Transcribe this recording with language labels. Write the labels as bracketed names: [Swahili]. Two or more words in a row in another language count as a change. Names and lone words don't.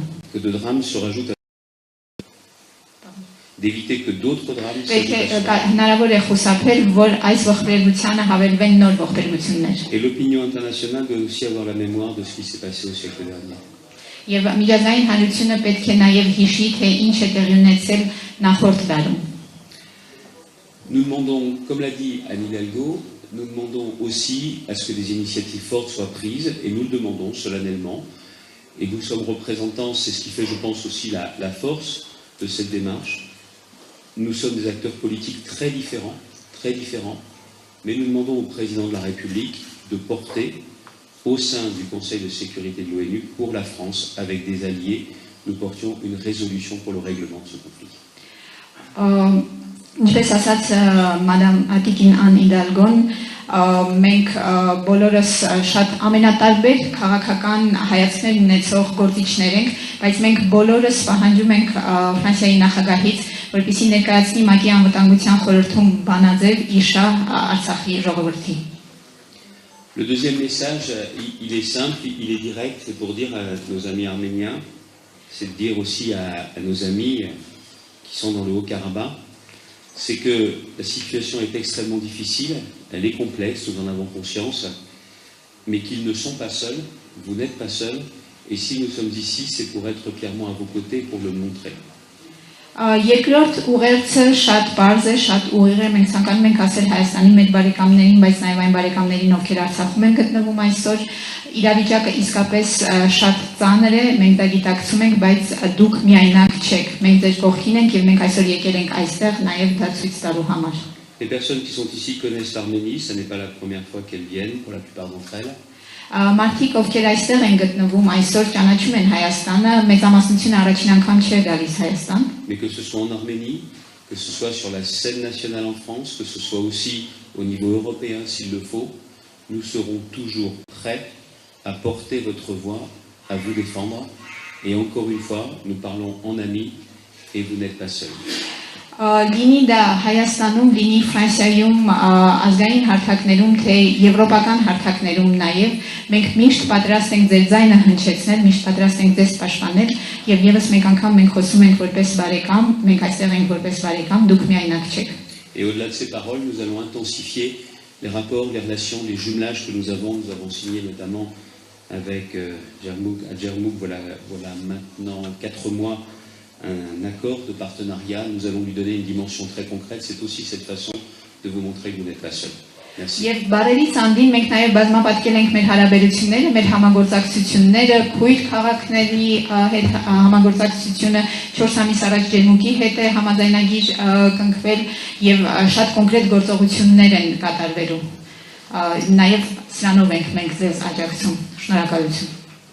[French] Que de drames se rajoutent d'éviter que d'autres drames [Armenian] Պետք է [French] s'ajoutent. [Armenian] հնարավոր է խուսափել, որ այս ողբերգությանը հավելվեն նոր ողբերգություններ։ [French] Et l'opinion internationale doit aussi avoir la mémoire de ce qui s'est passé au siècle dernier. [Armenian] Եվ միջազգային հանրությունը պետք է նաև հիշի, թե ինչ է տեղի ունեցել նախորդ դարում։ [French] Nous demandons, comme l'a dit Anne Hidalgo, nous demandons aussi à ce que des initiatives fortes soient prises, et nous le demandons solennellement. Et nous sommes représentants, c'est ce qui fait, je pense, aussi la force de cette démarche. Nous sommes des acteurs politiques très différents, mais nous demandons au président de la République de porter au sein du Conseil de sécurité de l'ONU pour la France, avec des alliés, nous portions une résolution pour le règlement de ce conflit. [Armenian] Ինչպես ասաց մադամ Ատիկին Ան Իդալգոն, մենք բոլորս շատ ամենատարբեր քաղաքական հայացքներ ունեցող գործիչներ ենք, բայց մենք բոլորս պահանջում ենք Ֆրանսիայի նախագահից, որպեսզի ներկայացնի ՄԱԿ-ի անվտանգության խորհրդում բանաձև իշա Արցախի ժողովրդի։ [French] Le deuxième message, il est simple, il est direct, c'est pour dire à nos amis arméniens, c'est de dire aussi à nos amis qui sont dans le Haut-Karabakh, c'est que la situation est extrêmement difficile, elle est complexe, nous en avons conscience, mais qu'ils ne sont pas seuls, vous n'êtes pas seuls, et si nous sommes ici, c'est pour être clairement à vos côtés, pour le montrer. [Armenian] Երկրորդ ուղերձը շատ բարձ է, շատ ուղիղ է, մենք ցանկանում ենք ասել Հայաստանի մեր բարեկամներին, բայց նաև այն բարեկամներին, ովքեր Արցախում են գտնվում այսօր, իրավիճակը իսկապես շատ ծանր է, մենք դա գիտակցում ենք, բայց դուք միայնակ չեք, մենք ձեր կողքին ենք եւ մենք այսօր եկել ենք այստեղ նաև դա ցույց տալու համար։ [French] Les personnes qui sont ici connaissent l'Arménie, ce n'est pas la première fois qu'elles viennent, pour la plupart d'entre elles. [Armenian] Մարդիկ, ովքեր այստեղ են գտնվում, այսօր ճանաչում են Հայաստանը, մեծամասնությունը առաջին անգամ չէ գալիս Հայաստան։ [French] Mais que ce soit en Arménie, que ce soit sur la scène nationale en France, que ce soit aussi au niveau européen s'il le faut, nous serons toujours prêts à porter votre voix, à vous défendre. Et encore une fois, nous parlons en amis et vous n'êtes pas seuls. [Armenian] Լինի դա Հայաստանում, լինի Ֆրանսիայում, ազգային հարթակներում, թե եվրոպական հարթակներում նաև, մենք միշտ պատրաստ ենք ձեր ձայնը հնչեցնել, միշտ պատրաստ ենք ձեզ պաշտպանել եւ եւս մեկ անգամ մենք խոսում ենք որպես բարեկամ, մենք այստեղ ենք որպես բարեկամ, դուք միայնակ չեք։ [French] Et au-delà de ces paroles, nous allons intensifier les rapports, les relations, les jumelages que nous avons signé notamment avec Djermouk, voilà maintenant 4 mois, un accord de partenariat. Nous allons lui donner une dimension très concrète. C'est aussi cette façon de vous montrer que vous n'êtes pas seul. Merci. [Armenian] Եվ բարերից անդին մենք նաև բազմապատկել ենք մեր հարաբերությունները, մեր համագործակցությունները, քույր քաղաքների հետ համագործակցությունը 4 ամիս առաջ Ջերմուկի հետ է համաձայնագիր կնքվել եւ շատ կոնկրետ գործողություններ են կատարվելու։ Նաև սրանով ենք մենք ձեզ աջակցում։ Շնորհակալություն։